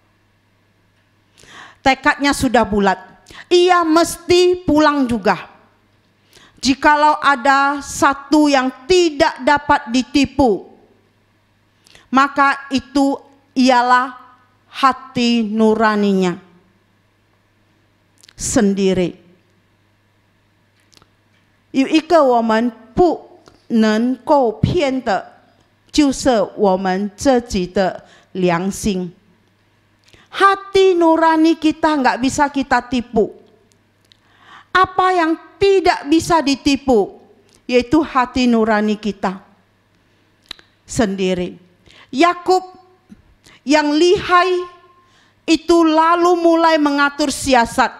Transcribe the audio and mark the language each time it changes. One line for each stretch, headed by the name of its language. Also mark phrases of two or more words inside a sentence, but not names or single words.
Indonesian: Tekadnya sudah bulat. Ia mesti pulang juga. Jikalau ada satu yang tidak dapat ditipu, maka itu ialah hati nuraninya sendiri.
Chinese: 有一个我们不能够骗的，就是我们自己的良心。
Indonesian: Hati nurani kita nggak bisa kita tipu. Apa yang tidak bisa ditipu, yaitu hati nurani kita sendiri. Yakub yang lihai itu lalu mulai mengatur siasat.